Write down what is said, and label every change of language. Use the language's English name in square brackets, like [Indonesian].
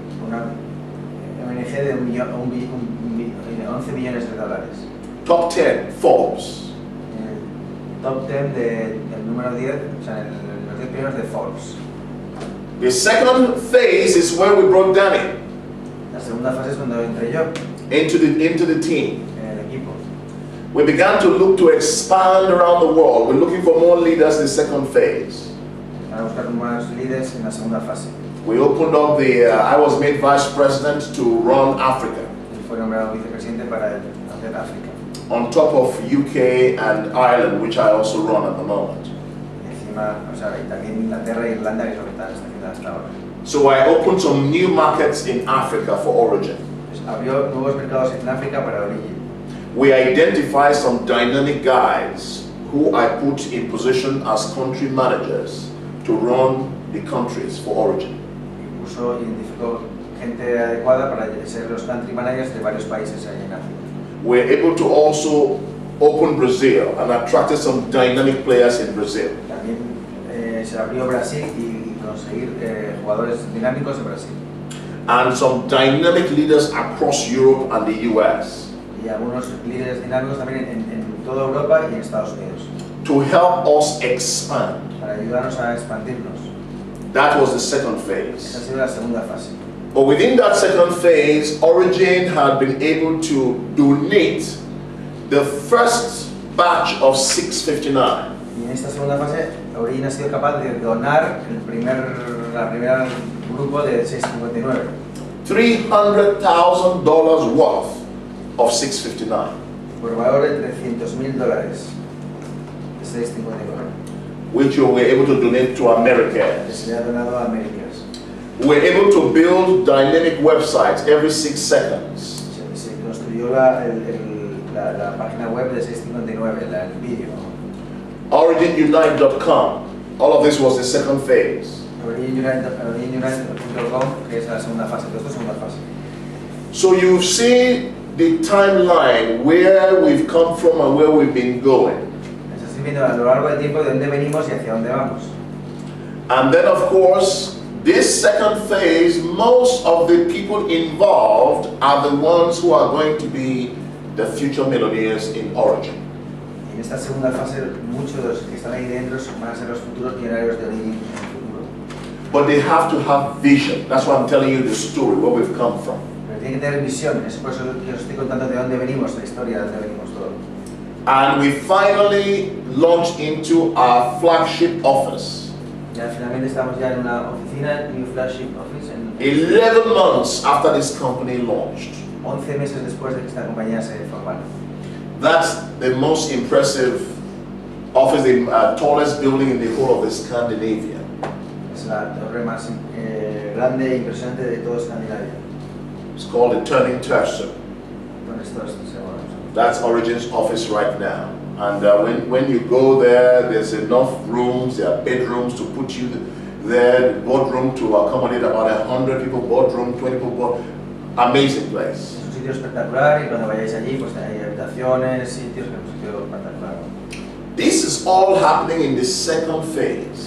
[Spanish] una ONG de 11 millones de dólares. Top 10, Forbes. El top 10 del número 10, o sea, los 10 primeros de Forbes. [English] The second phase is where we brought Danny [Spanish] La segunda fase es cuando entré yo [English] into the team. [Spanish] en el equipo. [English] We began to look to expand around the world. We're looking for more leaders in the second phase. [Spanish] Para buscar más líderes en la segunda fase. [English] We opened up I was made vice president to run Africa, [Spanish] Y fue nombrado vicepresidente para hacer África. [English] on top of UK and Ireland, which I also run at the moment. [Spanish] Y encima, o sea, y también Inglaterra e Irlanda, que es lo que está haciendo hasta ahora. [English] So I opened some new markets in Africa for Origin. [Spanish] Pues abrió nuevos mercados en África para Origin. [English] We identified some dynamic guys who I put in position as country managers to run the countries for Origin. [Spanish] Incluso identificó gente adecuada para ser los country managers de varios países ahí en África. [English] We're able to also open Brazil and attracted some dynamic players in Brazil. [Spanish] También se abrió Brasil y conseguir jugadores dinámicos de Brasil. [English] And some dynamic leaders across Europe and the US [Spanish] Y algunos líderes dinámicos también en toda Europa y en Estados Unidos. [English] to help us expand. [Spanish] Para ayudarnos a expandirnos. [English] That was the second [Spanish] Esa ha [English] phase. [Spanish] sido la segunda fase. [English] But within that second phase, Origin had been able to donate the first batch of 659. [Spanish] Y en esta segunda fase, Origin ha sido capaz de donar la primera grupo de 659. [English] $300,000 worth of 659. [Spanish] Por valor de $300,000 de 659. [English] Which we were able to donate to [Spanish] Que [English] Americans. [Spanish] se le ha donado a Américas. [English] We were able to build dynamic websites every 6 seconds. [Spanish] Se construyó la página web de 659, el vídeo. [English] OriginUnite.com. All of this was the second phase. [Spanish] OriginUnite.com, que es la segunda fase. Esto es segunda fase. [English] So you see the timeline where we've come from and where we've been going. [Spanish] Estás viendo a lo largo del tiempo de dónde venimos y hacia dónde vamos. [English] And then of course, this second phase, most of the people involved are the ones who are going to be the future millionaires in Origin. [Spanish] Y en esta segunda fase, muchos de los que están ahí dentro van a ser los futuros millonarios de Origin en el futuro. [English] But they have to have vision. That's why I'm telling you the story, where we've come from. [Spanish] Pero tienen que tener visión, es por eso que os estoy contando de dónde venimos, la historia de dónde venimos todo. [English] And we finally launched into our flagship office. [Spanish] Ya finalmente estamos ya en una oficina, New Flagship Office, en [English] 11 months after this company launched. [Spanish] 11 meses después de que esta compañía se formara. [English] That's the most impressive office, the tallest building in the whole of the Scandinavia. [Spanish] Es la torre más grande e impresionante de toda Escandinavia. [English] It's called the Turning Torso. [Spanish] Donde esto se llama. [English] That's Origin's office right now. And when you go there, there's enough rooms, there are bedrooms to put you there, the boardroom to accommodate about 100 people, boardroom, 20 people, amazing place. [Spanish] Es un sitio espectacular y cuando vayáis allí pues hay habitaciones, sitios, es un sitio espectacular. [English] This is all happening in the second phase.